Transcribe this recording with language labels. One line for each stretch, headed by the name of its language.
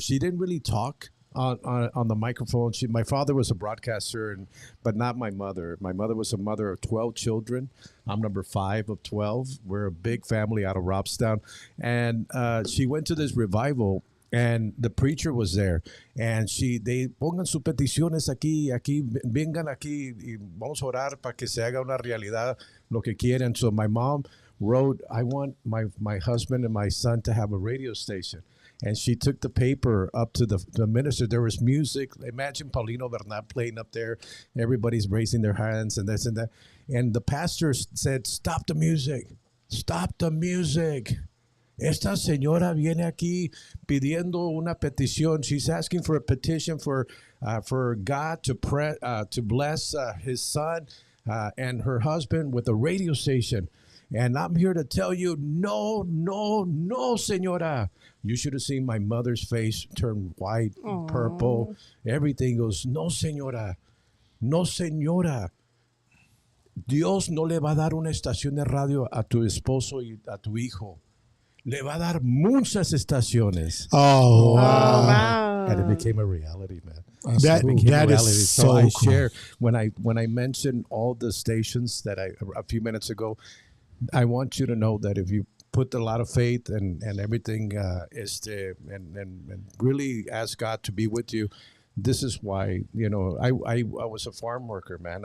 English: She didn't really talk on the microphone. My father was a broadcaster, but not my mother. My mother was a mother of 12 children. I'm number 5 of 12. We're a big family out of Robstown. And she went to this revival, and the preacher was there. And they
Spanish: pongan sus peticiones aquí, vengan aquí, y vamos a orar para que se haga una realidad lo que quieren.
English: So my mom wrote, I want my husband and my son to have a radio station. And she took the paper up to the minister. There was music. Imagine Paulino Bernal playing up there. Everybody's raising their hands and this and that. And the pastor said, stop the music. Stop the music.
Spanish: Esta señora viene aquí pidiendo una petición.
English: She's asking for a petition for God to bless his son and her husband with a radio station. And I'm here to tell you,
Spanish: no, señora.
English: You should have seen my mother's face turn white, purple. Everything goes,
Spanish: no, señora. No, señora. Dios no le va a dar una estación de radio a tu esposo y a tu hijo. Le va a dar muchas estaciones.
English: Oh, wow. And it became a reality, man. That is so I cool. share when I mentioned all the stations that a few minutes ago. I want you to know that if you put a lot of faith and everything and really ask God to be with you, this is why, you know, I was a farm worker, man.